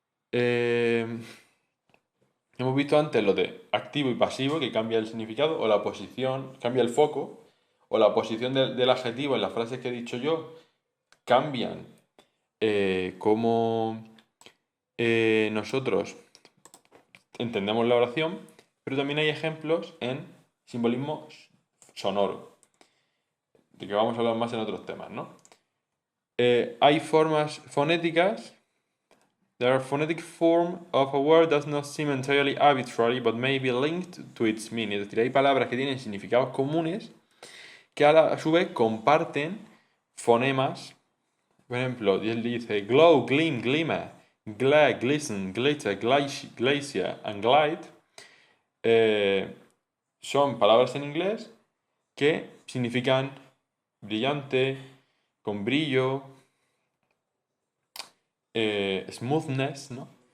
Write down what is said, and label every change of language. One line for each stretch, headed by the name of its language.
Spanish: Hemos visto antes lo de activo y pasivo, que cambia el significado, o la posición, cambia el foco, o la posición del adjetivo en las frases que he dicho yo, cambian cómo nosotros entendemos la oración, pero también hay ejemplos en simbolismo sonoro. de que vamos a hablar más en otros temas, ¿no? Hay formas fonéticas.
English: The phonetic form of a word does not seem entirely arbitrary, but may be linked to its meaning.
Spanish: Es decir, hay palabras que tienen significados comunes que a su vez comparten fonemas. Por ejemplo, él dice glow, gleam, glimmer, glare, glisten, glitter, glacier and glide. Son palabras en inglés que significan brillante, con brillo, smoothness, ¿no?